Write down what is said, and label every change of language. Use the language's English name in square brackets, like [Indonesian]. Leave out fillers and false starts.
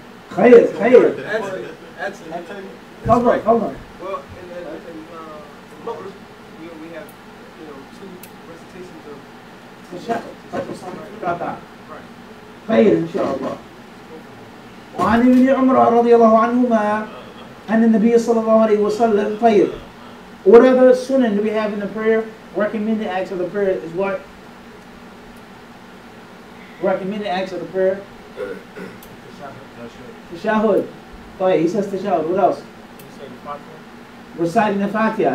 [Arabic] خير. تفضل. [English] Well, in Maghrib, we have, two recitations of [Arabic] خير إن شاء الله. وعن ابن عمر رضي الله عنهما أن النبي صلى الله عليه وسلم طيب. [English] What other sunnah do we have in the prayer? Recommended acts of the prayer is what? Recommended acts of the prayer? Tashahhud. He says tashahhud. What else? Reciting the Fatiha.